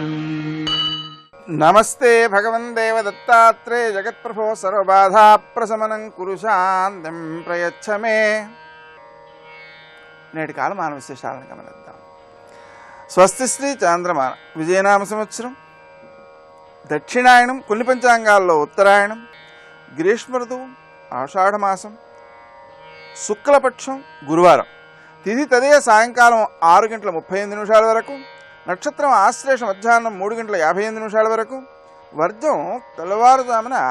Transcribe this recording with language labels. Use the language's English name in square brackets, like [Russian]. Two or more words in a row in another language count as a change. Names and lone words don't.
[Sanskrit] नमस्ते भगवन् देवदत्तात्रेय जगत्प्रभो सर्वबाधाप्रशमनं कुरु शान्तिं प्रयच्छ मे। [Telugu] నేటి కాలమాన విశేషాలను గమనిద్దాం. స్వస్తి శ్రీ చాంద్రమాన విజయనామ సంవత్సరం, దక్షిణాయనం, కొన్ని పంచాంగాల్లో ఉత్తరాయణం, గ్రీష్మ ఋతువు, ఆషాఢమాసం, శుక్లపక్షం, గురువారం, తిథి తదయ సాయంకాలం 6:38 వరకు, నక్షత్రం ఆశ్లేష మధ్యాహ్నం 3:58 వరకు, వర్జం తెల్లవారుజామున